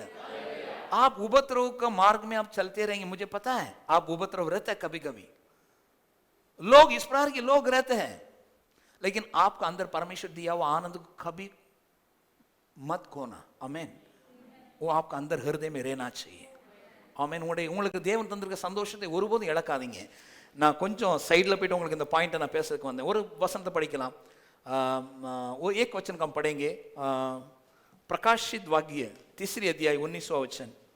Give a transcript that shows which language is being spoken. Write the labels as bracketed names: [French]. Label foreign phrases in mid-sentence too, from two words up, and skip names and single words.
[Hindi] आप उपद्रव का मार्ग में आप चलते रहेंगे, मुझे पता है आप उपद्रव रहता है कभी कभी, लोग इस प्रकार के लोग रहते हैं, लेकिन आपका अंदर परमेश्वर दिया हुआ आनंद को कभी मत खोना। आमीन। वो आपका अंदर हृदय में रहना चाहिए। [Tamil] ஆமென். உங்களுக்கு தேவன் தந்திருக்க சந்தோஷத்தை ஒருபோதும் இழக்காதீங்க. நான் கொஞ்சம் சைடில் போயிட்டு உங்களுக்கு இந்த பாயிண்ட்டை நான் பேசுறதுக்கு வந்தேன். ஒரு वसंत படிக்கலாம். [Hindi] वो एक वचन हम पढ़ेंगे, प्रकाशित वाक्य 3 अध्याय 19वां वचन।